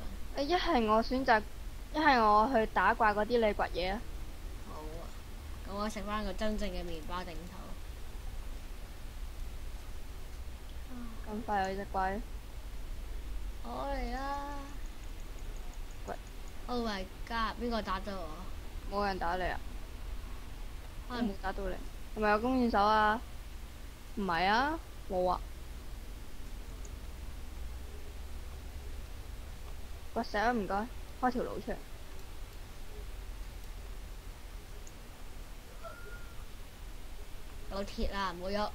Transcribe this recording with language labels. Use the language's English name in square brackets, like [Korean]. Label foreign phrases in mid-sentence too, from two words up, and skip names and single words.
[Cantonese] 一係我選擇，一係我去打怪嗰啲你掘嘢啊。好啊。咁我食翻個真正嘅麵包頂頭。咁快有隻怪。我嚟啦。喂。 [English] Oh my god！ [Cantonese] 邊個打到我？冇人打你啊？我可能冇打到你，係咪有弓箭手啊？唔係啊，冇啊。掘石啊，唔該，開條路出嚟。有鐵啊，唔好喐。